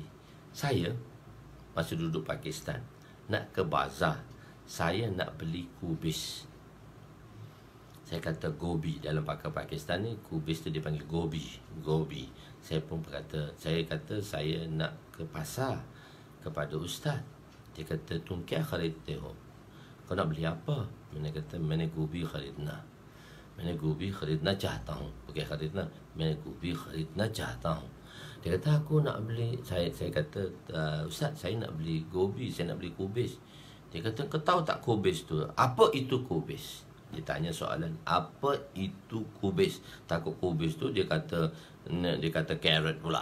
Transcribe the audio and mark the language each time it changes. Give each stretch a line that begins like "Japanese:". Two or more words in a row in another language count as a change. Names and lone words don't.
Malay: Saya masa duduk Pakistan, nak ke bazar, saya nak beli kubis. Saya kata gobi, dalam pakar Pakistan ni kubis tu dipanggil gobi. Saya pun kata saya nak ke pasar kepada ustaz. Dia kata
Urdu: تم کیا خریدتے ہو?
Malay: Kau nak beli apa? Saya kata
Urdu: میں نے گوبھی خریدنا. میں نے گوبھی خریدنا چاہتا ہوں. Bukan خریدنا، میں نے گوبھی خریدنا چاہتا ہوں.
Malay: Dia kata aku nak beli, saya kata ustaz, saya nak beli gobi, saya nak beli kubis. Dia kata, kau tahu tak kubis tu? Apa itu kubis? Dia tanya soalan, apa itu kubis? Takut kubis tu dia kata carrot pula.